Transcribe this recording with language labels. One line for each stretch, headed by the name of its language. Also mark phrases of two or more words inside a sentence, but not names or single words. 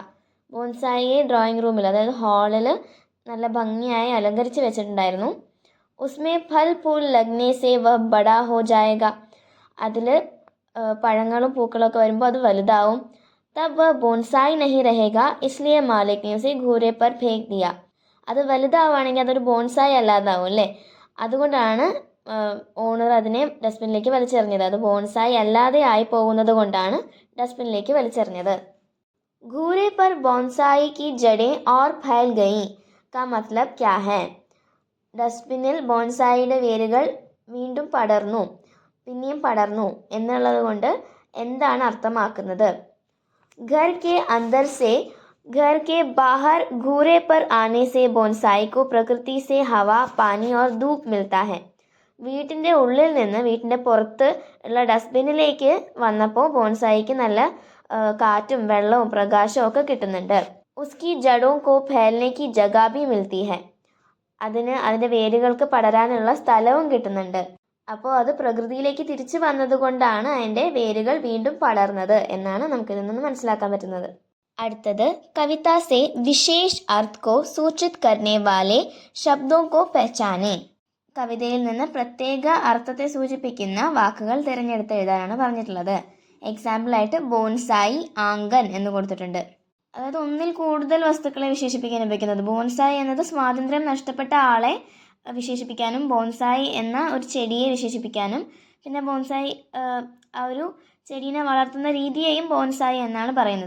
Malayalam: ബോൺസായിയെ ഡ്രോയിങ് റൂമിൽ, അതായത് ഹാളിൽ നല്ല ഭംഗിയായി അലങ്കരിച്ച് വെച്ചിട്ടുണ്ടായിരുന്നു.
Hindi: उसमें फल फूल लगने से वह बड़ा हो जाएगा.
Malayalam: അതിൽ പഴങ്ങളും പൂക്കളും ഒക്കെ വരുമ്പോൾ അത് വലുതാവും.
Hindi: तब वह बोनसाई नहीं रहेगा इसलिए मालिक ने उसे घूरे पर फेंक दिया.
Malayalam: അത് വലുതാവുകയാണെങ്കിൽ അതൊരു ബോൺസായി അല്ലാതാവും അല്ലേ. അതുകൊണ്ടാണ് ഓണർ അതിനെ ഡസ്റ്റ്ബിന്നിലേക്ക് വലിച്ചെറിഞ്ഞത്. അത് ബോൺസായി അല്ലാതെ ആയി പോകുന്നത് കൊണ്ടാണ് ഡസ്റ്റ്ബിന്നിലേക്ക് വലിച്ചെറിഞ്ഞത്.
Hindi: घूरे पर बोनसाई की जड़ें और फैल गई का मतलब क्या है?
Malayalam: ഡസ്റ്റ്ബിന്നിൽ ബോൺസായിയുടെ വേരുകൾ വീണ്ടും പടർന്നു, പിന്നെയും പടർന്നു എന്നുള്ളത് കൊണ്ട് എന്താണ് അർത്ഥമാക്കുന്നത്?
Hindi: घर के अंदर से घर के बाहर घूरे पर आने से बोनसाई को प्रकृति से हवा, पानी और धूप मिलता है.
Malayalam: വീട്ടിൻ്റെ ഉള്ളിൽ നിന്ന് വീട്ടിൻ്റെ പുറത്ത് ഉള്ള ഡസ്റ്റ്ബിന്നിലേക്ക് വന്നപ്പോൾ ബോൺസായിക്ക് നല്ല കാറ്റും വെള്ളവും പ്രകാശവും ഒക്കെ കിട്ടുന്നുണ്ട്.
Hindi: उसकी जड़ों को फैलने की जगह भी मिलती है.
Malayalam: അതിൻ്റെ വേരുകൾക്ക് പടരാനുള്ള സ്ഥലവും കിട്ടുന്നുണ്ട്. അപ്പോൾ അത് പ്രകൃതിയിലേക്ക് തിരിച്ചു വന്നതുകൊണ്ടാണ് അതിൻ്റെ വേരുകൾ വീണ്ടും പടർന്നത് എന്നാണ് നമുക്കിതിൽ നിന്ന് മനസ്സിലാക്കാൻ പറ്റുന്നത്.
Hindi: അടുത്തത് कविता से विशेष अर्थ को सूचित करने वाले शब्दों को पहचाने.
Malayalam: കവിതയിൽ നിന്ന് പ്രത്യേക അർത്ഥത്തെ സൂചിപ്പിക്കുന്ന വാക്കുകൾ തിരഞ്ഞെടുത്ത് എഴുതാനാണ് പറഞ്ഞിട്ടുള്ളത്. എക്സാമ്പിളായിട്ട് ബോൺസായി, ആംഗൻ എന്ന് കൊടുത്തിട്ടുണ്ട്. അതായത് ഒന്നിൽ കൂടുതൽ വസ്തുക്കളെ വിശേഷിപ്പിക്കാൻ ഉപയോഗിക്കുന്നത്. ബോൺസായി എന്നത് സ്വാതന്ത്ര്യം നഷ്ടപ്പെട്ട ആളെ വിശേഷിപ്പിക്കാനും ബോൺസായി എന്ന ഒരു ചെടിയെ വിശേഷിപ്പിക്കാനും പിന്നെ ബോൺസായി ആ ഒരു ചെടീനെ വളർത്തുന്ന രീതിയെയും ബോൺസായി എന്നാണ് പറയുന്നത്.